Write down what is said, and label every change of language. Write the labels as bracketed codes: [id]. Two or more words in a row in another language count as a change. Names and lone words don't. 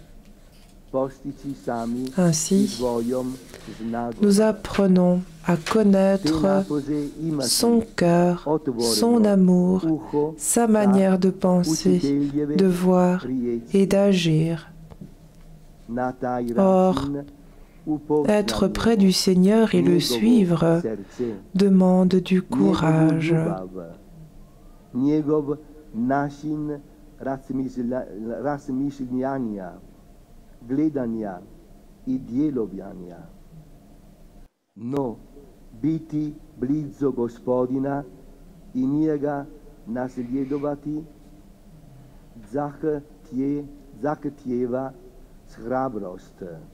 [fr] Ainsi, nous apprenons à connaître son cœur, son amour, sa manière de penser, de voir et d'agir. Or, être près du Seigneur et le suivre demande du courage. [hr] No, biti blizu Gospodina I njega nasljedovati zahtijeva hrabrost.